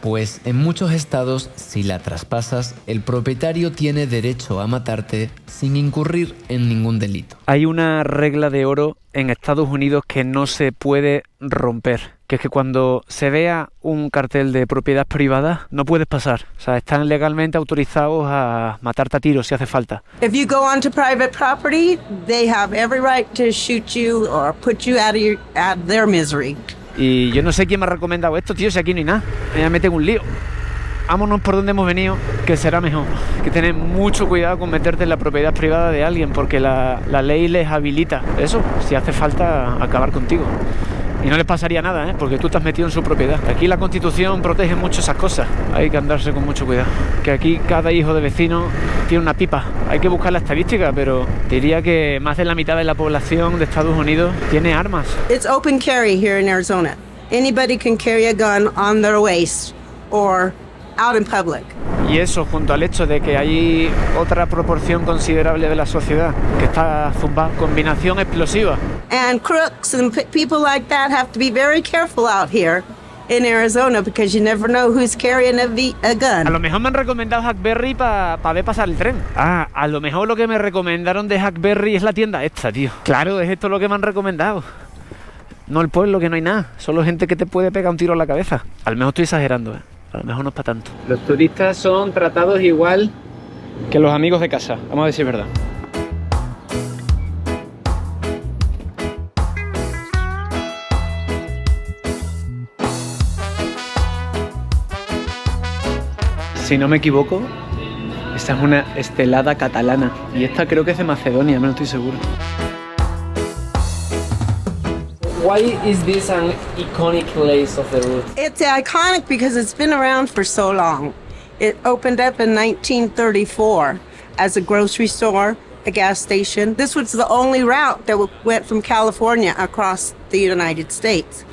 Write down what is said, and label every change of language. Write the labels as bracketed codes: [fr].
[es] Pues en muchos estados, si la traspasas, el propietario tiene derecho a matarte sin incurrir en ningún delito. Hay una regla de oro en Estados Unidos que no se puede romper, que es que cuando se vea un cartel de propiedad privada no puedes pasar. O sea, están legalmente autorizados a matarte a tiros si hace falta. [en] If you go onto private property, they have every right to shoot you or put you out of their misery. [es] Y yo no sé quién me ha recomendado esto, tío, si aquí no hay nada. Me mete en un lío. Vámonos por donde hemos venido, que será mejor. Hay que tener mucho cuidado con meterte en la propiedad privada de alguien, porque la ley les habilita eso, si hace falta acabar contigo. Y no les pasaría nada, ¿eh? Porque tú te has metido en su propiedad. Aquí la Constitución protege mucho esas cosas. Hay que andarse con mucho cuidado. Que aquí cada hijo de vecino tiene una pipa. Hay que buscar la estadística, pero diría que más de la mitad de la población de Estados Unidos tiene armas. [en] It's open carry here in Arizona. Anybody can carry a gun on their waist or out in public. [es] Y eso, junto al hecho de que hay otra proporción considerable de la sociedad que está zumbada, combinación explosiva. [en] And crooks and people like that have to be very careful out here in Arizona because you never know who's carrying a gun. [es] A lo mejor me han recomendado Hackberry para ver pasar el tren. Ah, a lo mejor lo que me recomendaron de Hackberry es la tienda esta, tío. Claro, es esto lo que me han recomendado. No el pueblo, que no hay nada. Solo gente que te puede pegar un tiro en la cabeza. A lo mejor estoy exagerando, ¿eh? A lo mejor no es para tanto. Los turistas son tratados igual que los amigos de casa. Vamos a ver si es verdad. Si no me equivoco, esta es una estelada catalana. Y esta creo que es de Macedonia, no estoy seguro. [en] Why is this an iconic place of the route? It's iconic because it's been around for so long. It opened up in 1934 as a grocery store, a gas station. This was the only route that went from California across the United States.